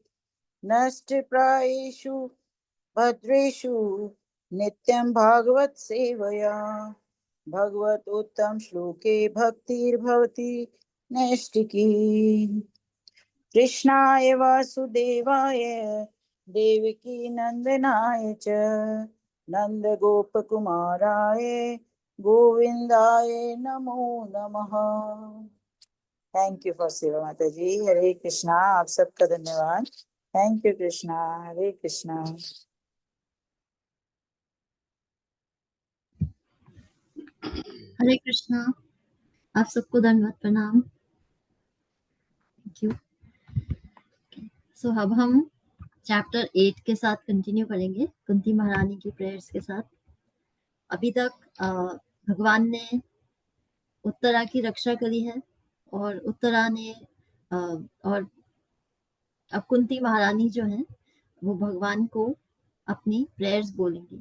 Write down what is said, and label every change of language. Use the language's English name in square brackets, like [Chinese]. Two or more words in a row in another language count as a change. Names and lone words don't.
[Sanskrit] नष्टप्रायेषु भद्रेषु नित्यं भागवत सेवया भगवतोत्तम श्लोके भक्तिर्भवति नैष्टिकी। कृष्णाय वासुदेवाय देवकी नंदनाय च नंदगोपकुमाराय गोविंदाय नमो नमः। [English] thank you for [Hindi] सेवा माता जी। हरे कृष्णा। आप सबका धन्यवाद। [English] thank you [Hindi] कृष्णा। हरे कृष्णा। हरे कृष्णा। आप सबको दंडवत प्रणाम। [English] thank you. [Hindi] सो अब हम चैप्टर 8 के साथ कंटिन्यू करेंगे, कुंती महारानी की प्रेयर्स के साथ। अभी तक भगवान ने उत्तरा की रक्षा करी है और उत्तरा ने और अब कुंती महारानी जो है वो भगवान को अपनी प्रेयर्स बोलेंगी।